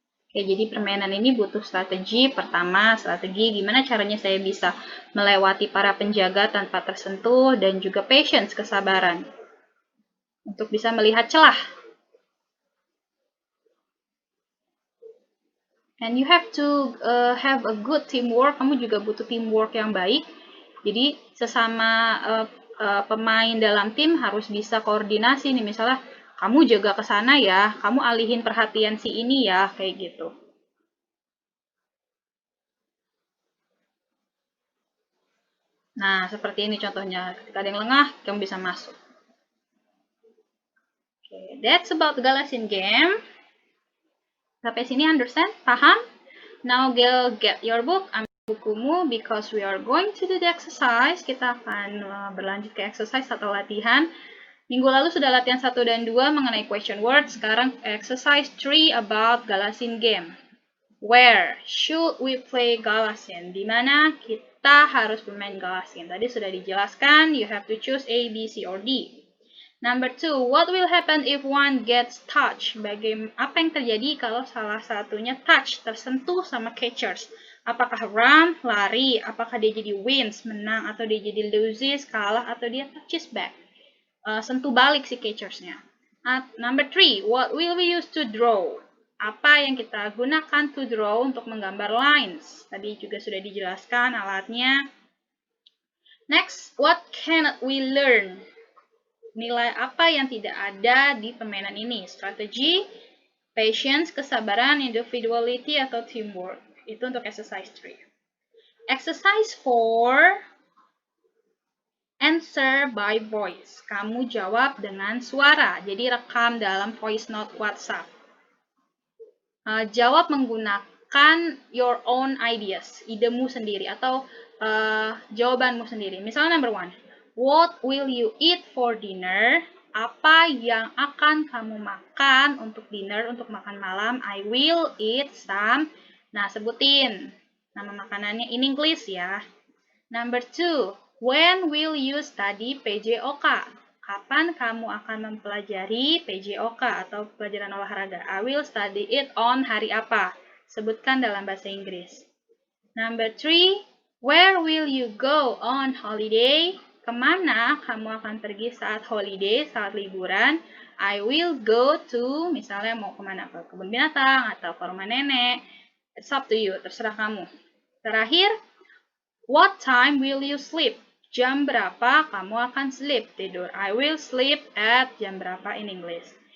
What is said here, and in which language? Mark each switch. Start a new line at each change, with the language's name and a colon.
Indonesian: Oke, jadi permainan ini butuh strategi. Pertama, strategi gimana caranya saya bisa melewati para penjaga tanpa tersentuh, dan juga patience, kesabaran, untuk bisa melihat celah.
English: And you have to have a good teamwork.
Indonesian: Kamu juga butuh teamwork yang baik. Jadi sesama pemain dalam tim harus bisa koordinasi nih. Misalnya kamu jaga ke sana ya, kamu alihin perhatian si ini ya, kayak gitu. Nah, seperti ini contohnya. Ketika ada yang lengah, kamu bisa masuk.
English: Okay, that's about the Galaxy game.
Indonesian: Sampai sini
English: understand?
Indonesian: Paham?
English: Now girl, get your book.
Indonesian: Ambil bukumu
English: because we are going to do the exercise.
Indonesian: Kita akan berlanjut ke exercise atau latihan. Minggu lalu sudah latihan 1 dan 2 mengenai question word. Sekarang exercise 3
English: about Galaxy game. Where should we play Galaxy?
Indonesian: Di mana kita harus bermain Galaxy? Tadi sudah dijelaskan,
English: you have to choose A, B, C, or D. Number 2, what will happen if one gets touched?
Indonesian: Apa yang terjadi kalau salah satunya touch, tersentuh sama catchers? Apakah run, lari? Apakah dia jadi wins, menang? Atau dia jadi loses, kalah? Atau dia touches back, sentuh balik si catchersnya?
English: Number 3, what will we use to draw?
Indonesian: Apa yang kita gunakan
English: to draw
Indonesian: untuk menggambar lines? Tadi juga sudah dijelaskan alatnya.
English: Next, what cannot we learn?
Indonesian: Nilai apa yang tidak ada di permainan ini? Strategi, patience, kesabaran, individuality, atau teamwork. Itu untuk exercise 3.
English: Exercise 4, answer by voice.
Indonesian: Kamu jawab dengan suara, jadi rekam dalam voice note WhatsApp. Jawab menggunakan
English: your own ideas,
Indonesian: idemu sendiri, atau jawabanmu sendiri. Misalnya
English: number 1, what will you eat for dinner?
Indonesian: Apa yang akan kamu makan untuk dinner, untuk makan malam? I will eat some. Nah, sebutin nama makanannya in English ya.
English: Number 2, when will you study PJOK?
Indonesian: Kapan kamu akan mempelajari PJOK atau pelajaran olahraga?
English: I will study it on
Indonesian: hari apa? Sebutkan dalam bahasa Inggris.
English: Number 3, where will you go on holiday?
Indonesian: Kemana kamu akan pergi saat holiday, saat liburan?
English: I will go to,
Indonesian: misalnya mau kemana? Ke kebun binatang atau ke rumah nenek.
English: It's up to you,
Indonesian: terserah kamu. Terakhir,
English: what time will you sleep?
Indonesian: Jam berapa kamu akan sleep, tidur?
English: I will sleep at
Indonesian: jam berapa
English: in English.